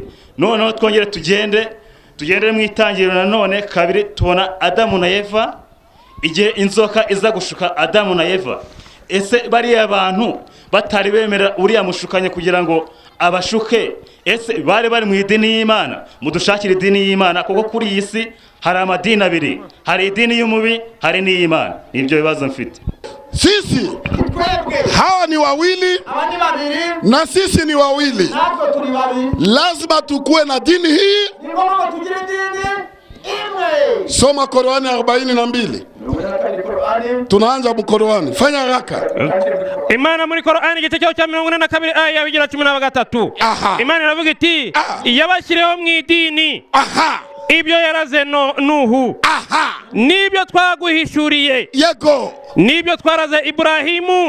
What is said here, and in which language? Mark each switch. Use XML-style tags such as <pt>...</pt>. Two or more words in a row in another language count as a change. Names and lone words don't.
<rw>None twongere tugende mu itangiriro nanone 2 tubona Adamu na Eva igihe inzoka iza gushuka Adamu na Eva. Ese bari abantu batari bemera uriya mushukanye kugira ngo abashuke? Ese bari mu idini y'Imana? Mudushakira idini y'Imana kuko kuri iyi si hari amadini abiri, hari idini y'umubi hari n'iy'Imana. Nibyo bibazo mfite.</rw> <sw>Sisi hawa ni wawili na sisi ni wawili, lazima tukue na dini hii. Soma Qur'ani 42. Tunaanza mu Qur'ani, fanya haraka.</sw> <rw>Imana muri Qur'ani igice cya 42 aya 13. Imana iravuga iti yabashyireho mu idini ibyo yaraze Nuhu, nibyo twaguhishuriye, yego, nibyo twaraze Ibrahimu,</rw>